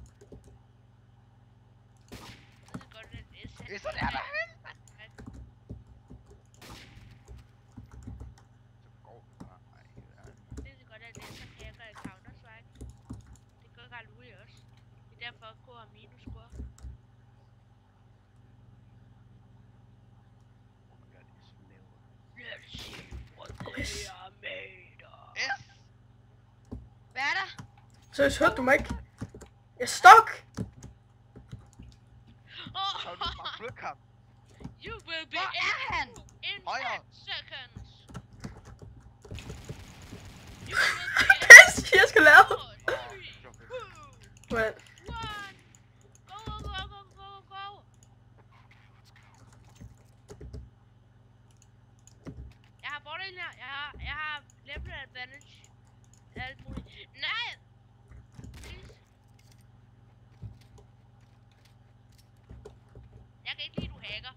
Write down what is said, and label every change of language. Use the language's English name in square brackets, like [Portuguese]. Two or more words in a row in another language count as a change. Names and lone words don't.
[Danish] Det er godt, at S. S er derhen. Så går du bare. Ej, hvad er det? Det er godt, at S hacker i Counter-Strike. Det gør Karl Louis også. Det er derfor, at K har minus-score. [English] Oh my god, S laver. Let's see what they are made of. S! [Danish] Hvad er der? Så hørte du mig ikke? Jeg er stuck. Så er du bare flyk ham. [English] You will be [Danish] Hvor er han? [English] in [Danish] Højre. 10 seconds. Du er nødt til at... Jeg skal lave. Hvordan? [English] One! Go, go, go, go, go, go! [Danish] Jeg har fordelen her. Jeg har [English] level advantage. [Danish] Alt muligt. Nej! Please. Jeg kan ikke lide, du hacker.